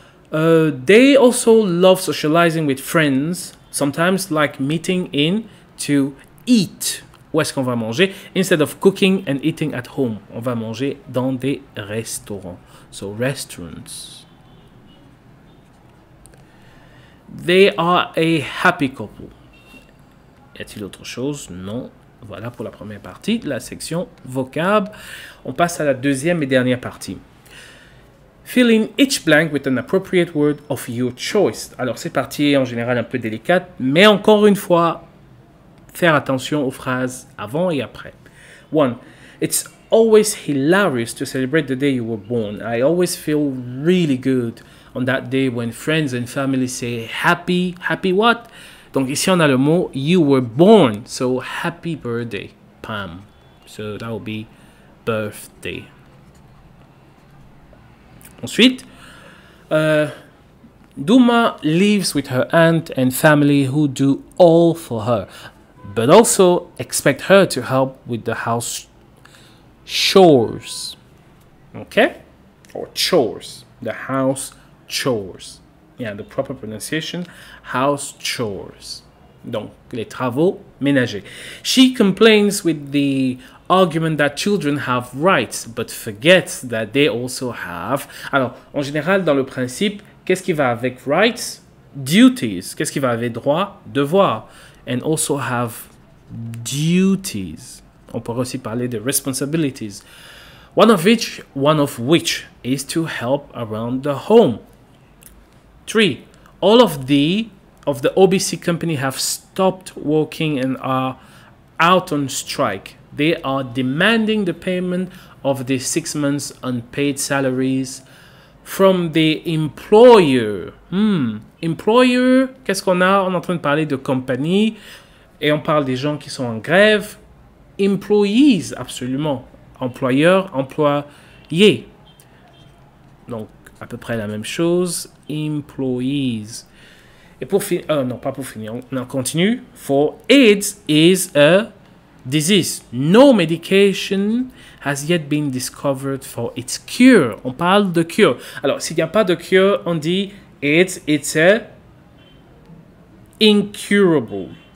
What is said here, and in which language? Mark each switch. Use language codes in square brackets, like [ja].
[en] They also love socializing with friends, sometimes like meeting in to eat. [fr] Où est-ce qu'on va manger? [en] Instead of cooking and eating at home. [fr] On va manger dans des restaurants. [en] So, restaurants. They are a happy couple. [fr] Y a-t-il autre chose? Non. Voilà pour la première partie de la section vocab. On passe à la deuxième et dernière partie. [en] Fill in each blank with an appropriate word of your choice. [fr] Alors, c'est parti, en général un peu délicate, mais encore une fois, faire attention aux phrases avant et après. [en] 1. It's always hilarious to celebrate the day you were born. I always feel really good on that day when friends and family say happy what? [fr] Donc ici on a le mot [en] you were born, so happy birthday, [fr] Pam. [en] So that will be birthday. Ensuite, Duma lives with her aunt and family who do all for her, but also expect her to help with the house chores. Okay? Or chores. The house chores. Yeah, the proper pronunciation, house chores. [fr] Donc, les travaux ménagers. [en] She complains with the argument that children have rights, but forgets that they also have... [fr] Alors, en général, dans le principe, qu'est-ce qui va avec rights? Duties. Qu'est-ce qui va avec droit? Devoir. [en] And also have duties. [fr] On pourrait aussi parler de responsibilities. [en] One of which is to help around the home. 3. All of the OBC company have stopped working and are out on strike. They are demanding the payment of the 6 months unpaid salaries from the employer. [fr] Employer, qu'est-ce qu'on a? On est en train de parler de compagnie et on parle des gens qui sont en grève. Employees, absolument. Employeur, employé. Donc, à peu près la même chose. Employees. Et pour finir, non, pas pour finir, on continue. [en] For AIDS is a disease. No medication has yet been discovered for its cure. [fr] On parle de cure. Alors, s'il n'y a pas de cure, on dit [en] AIDS, it's a incurable.